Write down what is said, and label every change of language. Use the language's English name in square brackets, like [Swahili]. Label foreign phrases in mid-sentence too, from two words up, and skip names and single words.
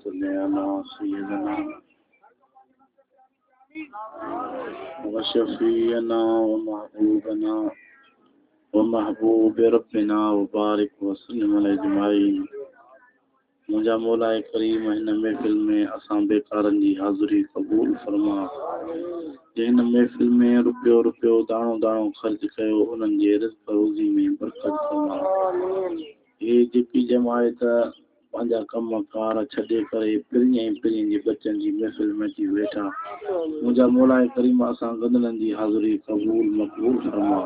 [Arabic] على سيدنا وشفينا ومحبوبنا ومحبوب ربنا وبارك وسلم أجمعين. [Sindhi] मुंहिंजा मौला करीम हिन महफ़िल में असां बेकारनि जी हाज़िरी क़बूल फरमा। जिन महफ़िल में रुपयो रुपयो दाणो दाणो ख़र्च कयो उन्हनि जे रिज़्क़ रोज़ी में बरकत फरमा। हे जेकी जमायत पंहिंजा कम कार छॾे करे पिरियं जे बचनि जी महफ़िल में अची वेठा, मुंहिंजा मौला करीम असां गदननि जी हाज़िरी क़बूल मक़बूल फरमा।